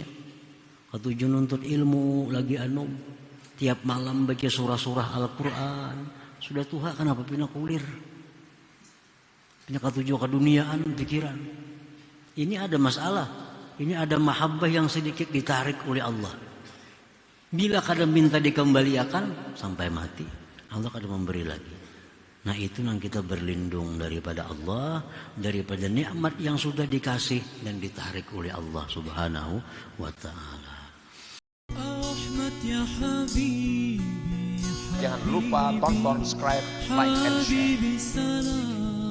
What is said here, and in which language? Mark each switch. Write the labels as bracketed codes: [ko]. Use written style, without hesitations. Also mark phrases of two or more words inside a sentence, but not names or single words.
[bjn] Ketujuh nuntut ilmu, lagi anum. Tiap malam baca surah-surah Al-Quran. Sudah tua kenapa pina kulir? Pina ketujuh keduniaan pikiran. [id] Ini ada masalah. Ini ada mahabbah yang sedikit ditarik oleh Allah. Bila kada minta dikembalikan sampai mati, Allah kada memberi lagi. Nah, itu yang kita berlindung daripada Allah, daripada nikmat yang sudah dikasih dan ditarik oleh Allah [ar] Subhanahu wa taala. [id] Jangan lupa tonton, subscribe, [en] like, and share.